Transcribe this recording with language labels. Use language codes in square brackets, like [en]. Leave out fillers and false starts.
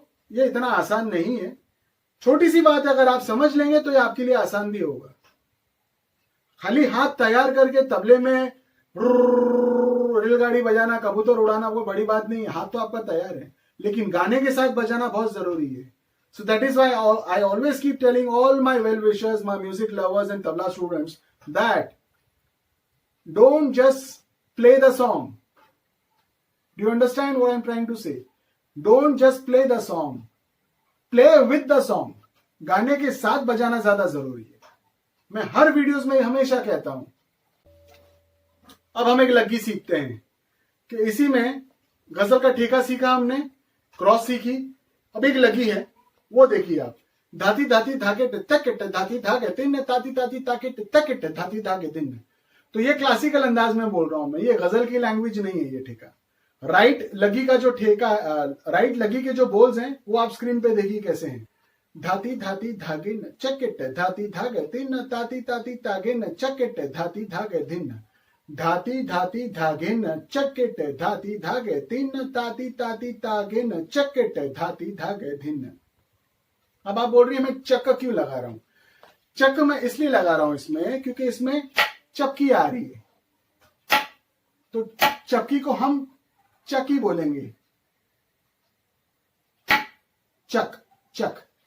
[hi] ये इतना आसान नहीं है। छोटी सी बात है, अगर आप समझ लेंगे तो ये आपके लिए आसान भी होगा। खाली हाथ तैयार करके तबले में रेलगाड़ी बजाना, कबूतर उड़ाना वो बड़ी बात नहीं है, हाथ तो आपका तैयार है, लेकिन गाने के साथ बजाना बहुत जरूरी है। [en] So that is why I always keep telling all my well-wishers, my music lovers and tabla students that don't just play the song. Do you understand what I'm trying to say? Don't just play the song. Play with the song. [hi] गाने के साथ बजाना ज्यादा जरूरी है। मैं हर videos में हमेशा कहता हूं। अब हम एक लग्गी सीखते हैं कि इसी में गजल का ठेका सीखा हमने, क्रॉस सीखी, अब एक लगी है वो देखिए आप। धाती धाती धाके तक धाती धागे तिन ताती ताती ताके तक धाती धागे दिन। तो ये क्लासिकल अंदाज में बोल रहा हूं मैं, ये गजल की लैंग्वेज नहीं है ये ठेका। राइट लगी का जो ठेका, राइट लगी के जो बोल्स हैं वो आप स्क्रीन पे देखिए कैसे हैं। धाती धाती धागिन चकिट धाती धागे तिन ताती ताती तागिन चकिट धाती धागे धिन धाती धाती धागिन चकिट धाती धागे तिन ताती ताती तागिन चकिट धाती धागे धिन। अब आप बोल रही है मैं चक क्यों लगा रहा हूं? चक मैं इसलिए लगा रहा हूं इसमें क्योंकि इसमें चक्की आ रही है, तो चक्की को हम चक्की बोलेंगे, चक चक।